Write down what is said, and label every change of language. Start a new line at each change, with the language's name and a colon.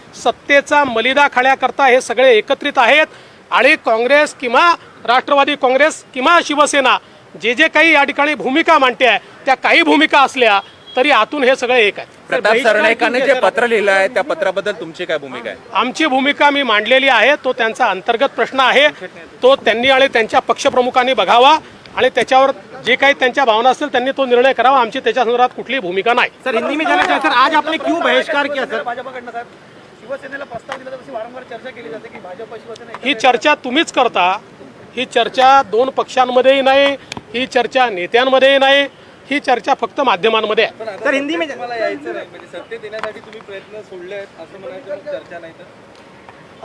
Marathi: सत्तेचा मलिदा खाण्याकरता हे सगळे एकत्रित आहेत. आणि काँग्रेस किंवा राष्ट्रवादी काँग्रेस किंवा शिवसेना जे काही या ठिकाणी भूमिका मांडते आहे त्या काही भूमिका असल्या तरी आतून हे सगळे एक आहे. प्रताप सरनाईकांनी जे पत्र लिहिलं आहे त्या पत्राबद्दल तुमची काय भूमिका आहे? आमची भूमिका मी मांडलेली आहे, तो त्यांचा अंतर्गत प्रश्न आहे, तो त्यांनी आणि त्यांच्या पक्षप्रमुखांनी बघावा आणि त्याच्यावर जे काही त्यांच्या भावना असतील त्यांनी तो निर्णय करावा. आमची त्याच्या संदर्भात कुठलीही भूमिका नाही.
Hindi: सर, हिंदी में जाना चाहते सर, आज आपने क्यों बहिष्कार किया सर?
Marathi: शिवसेनेला प्रस्ताव दिला तर वारंवार चर्चा केली जाते की भाजप शिवसेना. ही चर्चा तुम्हीच करता, ही चर्चा 2 पक्षांमध्येही नाही, ही चर्चा नेत्यांमध्येही नाही, ही चर्चा फक्त माध्यमांमध्ये आहे.
Hindi: सर, हिंदी में
Marathi: सत्तेत येण्यासाठी तुम्ही प्रयत्न सोडले आहेत असं म्हणायचं, चर्चा नाही तर